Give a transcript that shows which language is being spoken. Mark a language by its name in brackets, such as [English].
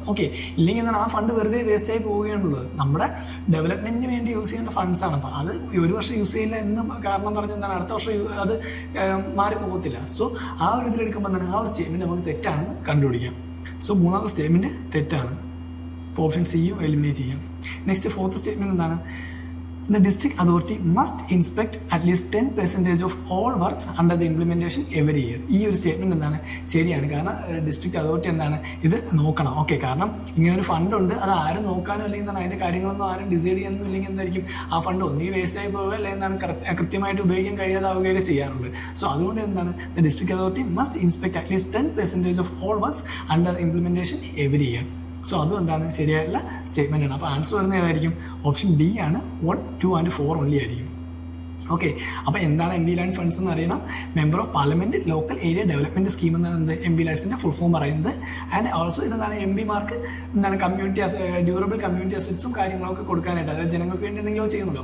[Malayalam] Okay, ഇല്ലെങ്കിൽ എന്താണ് ആ ഫണ്ട് വെറുതെ വേസ്റ്റായി പോവുകയാണുള്ളത്. നമ്മുടെ ഡെവലപ്മെൻറ്റിന് വേണ്ടി യൂസ് ചെയ്യേണ്ട ഫണ്ട്സാണ്. അപ്പോൾ അത് ഒരു വർഷം യൂസ് ചെയ്യില്ല എന്ന് കാരണം പറഞ്ഞ് എന്താണ് അടുത്ത വർഷം അത് മാറിപ്പോകത്തില്ല. സോ ആ ഒരു ഇതിലെടുക്കുമ്പോൾ തന്നെ ആ ഒരു സ്റ്റേറ്റ്മെൻറ്റ് നമുക്ക് തെറ്റാണെന്ന് കണ്ടുപിടിക്കാം. സോ മൂന്നാമത്തെ സ്റ്റേറ്റ്മെൻറ്റ് തെറ്റാണ്. അപ്പോൾ ഓപ്ഷൻ സിയും എലിമിനേറ്റ് ചെയ്യാം. നെക്സ്റ്റ് ഫോർത്ത് സ്റ്റേറ്റ്മെൻറ്റ് എന്താണ്? [English] The district authority must inspect at least 10% of all works under the implementation every year. [Malayalam] ഈ ഒരു സ്റ്റേറ്റ്മെൻറ്റ് എന്താണ് ശരിയാണ്. കാരണം ഡിസ്ട്രിക്ട് അതോറിറ്റി എന്താണ് ഇത് നോക്കണം. ഓക്കെ, കാരണം ഇങ്ങനൊരു ഫണ്ട് ഉണ്ട്, അത് ആരും നോക്കാനോ അല്ലെങ്കിൽ എന്താണ് അതിൻ്റെ കാര്യങ്ങളൊന്നും ആരും ഡിസൈഡ് ചെയ്യാനൊന്നും ഇല്ലെങ്കിൽ എന്തായിരിക്കും ആ ഫണ്ട് ഒന്നീ വേസ്റ്റായി പോവുക അല്ലെങ്കിൽ എന്താണ് കൃത്യമായിട്ട് ഉപയോഗിക്കാൻ കഴിയാതാവുകയൊക്കെ ചെയ്യാറുണ്ട്. സോ അതുകൊണ്ട് എന്താണ് [English] The district authority must inspect at least 10% of all works under the implementation every year. [Malayalam] So അതും എന്താണ് ശരിയായിട്ടുള്ള സ്റ്റേറ്റ്മെൻ്റ് ആണ്. അപ്പോൾ ആൻസർ വരുന്നത് ഏതായിരിക്കും? ഓപ്ഷൻ ഡി ആണ്. 1, 2 and 4 ഓൺലി ആയിരിക്കും. ഓക്കെ, അപ്പോൾ എന്താണ് MPLADS ഫണ്ട്സ് എന്ന് അറിയണം. Member of parliament local area development scheme എന്നാണ് MPLADSൻ്റെ ഫുൾ ഫോം പറയുന്നത്. ആൻഡ് ഓൾസോ ഇതെന്താണ് MPമാർക്ക് എന്താണ് ഡ്യൂറബിൾ കമ്മ്യൂണിറ്റി അസറ്റ്സും കാര്യങ്ങളൊക്കെ കൊടുക്കാനായിട്ട്, അതായത് ജനങ്ങൾക്ക് വേണ്ടി എന്തെങ്കിലും ചെയ്യുന്നുള്ളൂ.